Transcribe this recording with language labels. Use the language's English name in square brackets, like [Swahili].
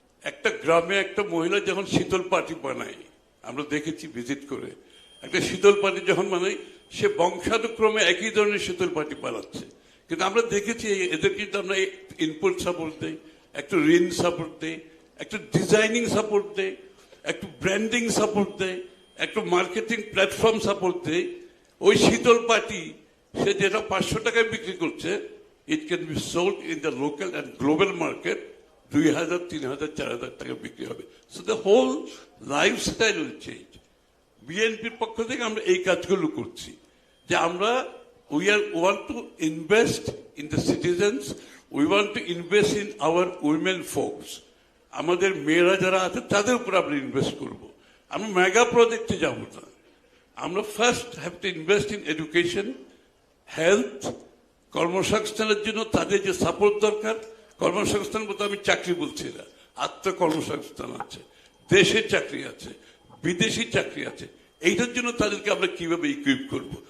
[Bangla] একটা গ্রামে একটা মহিলা যখন শীতল পাটি বানায়, আমরা দেখেছি ভিজিট করে, একটা শীতল পাটি যখন বানাই, সে বংশানুক্রমে একই ধরনের শীতল পাটি বানাচ্ছে, কিন্তু আমরা দেখেছি এদের কিন্তু আমরা ইনপুট সাপোর্ট দেই, একটু ঋণ সাপোর্ট দেই, একটু ডিজাইনিং সাপোর্ট দেই, একটু ব্র্যান্ডিং সাপোর্ট দেয়, একটু মার্কেটিং প্ল্যাটফর্ম সাপোর্ট দেয়। ওই শীতল পাটি সে যেটা 500 টাকায় বিক্রি করছে, [English] it can be sold in the local and global market [Bangla] 2000, 3000, 4000 টাকা বিক্রি হবে। [English] So the whole lifestyle will change. [Bangla] বিএনপির পক্ষ থেকে আমরা এই কাজগুলো করছি, যে আমরা [English] want to invest in the citizens, we want to invest in our women folks. [Bangla] আমাদের মেয়েরা যারা আছে তাদের উপর আমরা ইনভেস্ট করব। আমরা মেগা প্রজেক্টে যাব না, আমরা [English] first have to invest in education, health, [Bangla] কর্মসংস্থানের জন্য তাদের যে সাপোর্ট দরকার। কর্মসংস্থান বলতে আমি চাকরি বলছি না, আত্মকর্মসংস্থান আছে, দেশের চাকরি আছে, বিদেশি চাকরি আছে, এইটার জন্য তাদেরকে আমরা কিভাবে ইকুইপ করব।